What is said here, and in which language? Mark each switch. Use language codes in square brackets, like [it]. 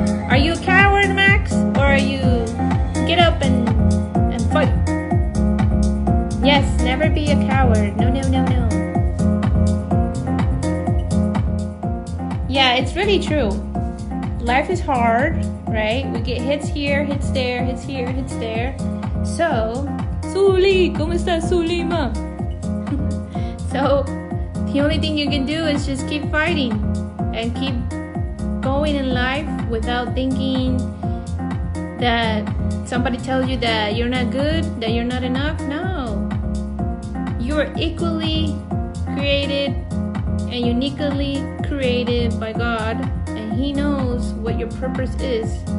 [en] Are you a coward, Max? Or are you get up and fight? Yes, never be a coward. No, no, no, no. Yeah, it's really true. Life is hard, right? We get hits here, hits there, hits here, hits there. [es] So, Suli, ¿cómo estás, Sulima? [en] So, the only thing you can do is just keep fighting and keep going in life without thinking that somebody tells you that you're not good, that you're not enough. No. You're equally created and uniquely created by God, and He knows what your purpose is.